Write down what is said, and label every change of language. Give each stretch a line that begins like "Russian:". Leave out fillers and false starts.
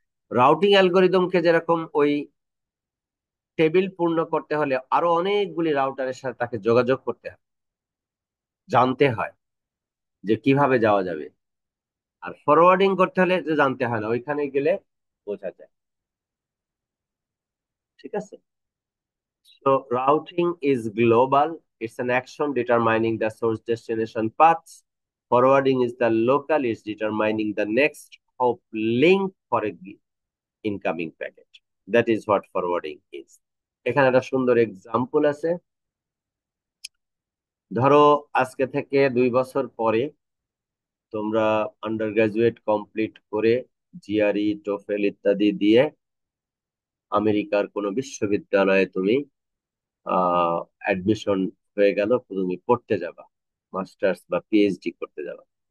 Bangla: Routing অ্যালগোরিদমকে যেরকম ওই table পূর্ণ করতে হলে আরো অনেকগুলি রাউটারের সাথে তাকে যোগাযোগ করতে হয়, জানতে হয় যে কিভাবে যাওয়া যাবে। আর ফরওয়ার্ডিং করতে হলে যে জানতে হয় না, ওইখানে গেলে বোঝা যায়। ঠিক আছে,
English: so routing is global. It's an action determining the source destination paths. Forwarding is the local. It's determining the next hop link for a incoming packet. That is what forwarding is.
Bangla: এখানে একটা সুন্দর example আছে। ধরো আজকে থেকে 2 বছর পরে তোমরা আন্ডার গ্রাজুয়েট কমপ্লিট করে জিআরই টোফেল ইত্যাদি দিয়ে আমেরিকার কোনো বিশ্ববিদ্যালয়ে তুমি অ্যাডমিশন হয়ে গেল, তুমি পড়তে যাবা, মাস্টার্স বা পিএইচডি করতে যাবা।